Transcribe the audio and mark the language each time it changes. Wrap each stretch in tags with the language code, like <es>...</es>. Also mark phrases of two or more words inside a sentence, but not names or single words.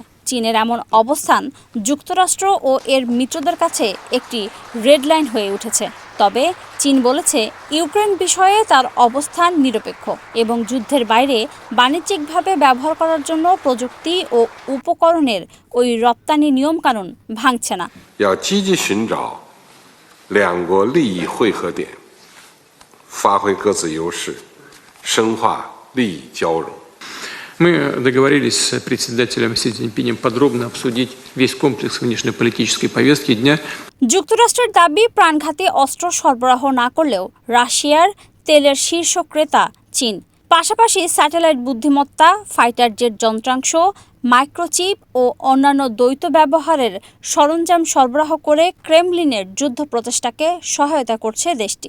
<bn>চীনের এমন অবস্থান যুক্তরাষ্ট্র ও এর মিত্রদের কাছে একটি</bn> <en>red line</en> <bn>হয়ে উঠেছে। তবে চীন বলেছে ইউক্রেন বিষয়ে তার অবস্থান নিরপেক্ষ এবং যুদ্ধের বাইরে বাণিজ্যিকভাবে ব্যবহার করার জন্য প্রযুক্তি ও উপকরণের ওই রপ্তানি নিয়মকানুন ভাঙছে না।</bn> <ru>Мы договорились с председателем Си Цзиньпинем подробно обсудить весь комплекс внешнеполитической повестки дня.</ru> <bn>যুক্তরাষ্ট্রের দাবি প্রাণঘাতী অস্ত্র সরবরাহ না করলেও রাশিয়ার তেলের শীর্ষ ক্রেতা চীন। পাশাপাশি স্যাটেলাইট বুদ্ধিমত্তা,</bn> <en>fighter jet</en> <bn>যন্ত্রাংশ, মাইক্রোচিপ ও অন্যান্য দ্বৈত ব্যবহারের সরঞ্জাম সরবরাহ করে ক্রেমলিনের যুদ্ধ প্রচেষ্টাকে সহায়তা করছে দেশটি।</bn>